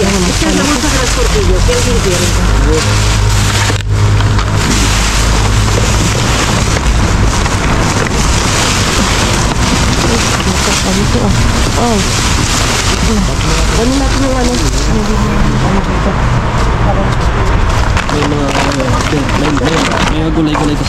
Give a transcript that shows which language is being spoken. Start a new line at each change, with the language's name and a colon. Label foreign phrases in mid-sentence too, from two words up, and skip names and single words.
Spanish: Esta es la bolsa de las tortillas. ¿Qué alguien quiere?
Filipino: Dito ah. Oh. Ano natin yung ano? May mga gulay-gulay kasi.